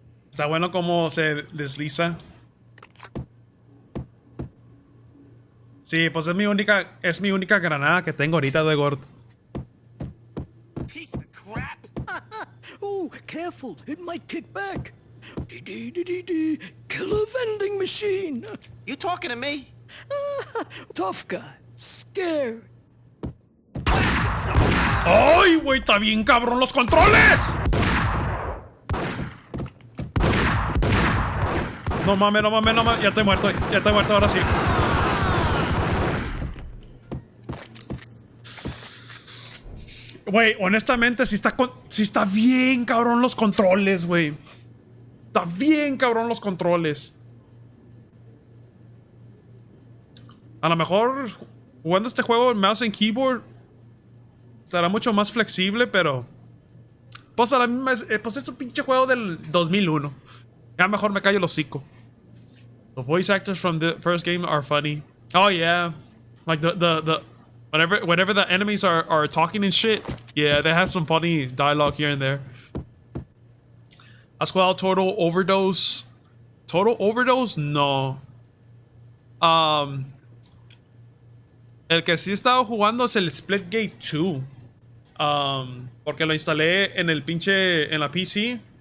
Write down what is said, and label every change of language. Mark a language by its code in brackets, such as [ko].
[es] Está bueno cómo se desliza. Sí, pues es mi única granada que tengo ahorita de gordo. [en] Piece of crap. Oh, careful, it might kick back. Killer vending machine. You talking to me? Tough guy, scared. [es] ¡Ay, güey! ¡Está bien cabrón los controles! No mames, no mames, no mames. Ya estoy muerto ahora sí. Güey, honestamente, sí está bien cabrón los controles, güey. Está bien cabrón los controles. A lo mejor jugando este juego en [en] mouse and keyboard [es] estará mucho más flexible, pero pues a la misma pues es un pinche juego del 2001. Ya mejor me callo el hocico. [en] The voice actors from the first game are funny. Oh yeah, like the whenever the enemies are talking and shit, yeah, they have some funny dialogue here and there. [es] ¿Has jugado Total Overdose? Total Overdose, no. El que sí he estado jugando es el Splitgate 2. Porque lo instalé en la PC.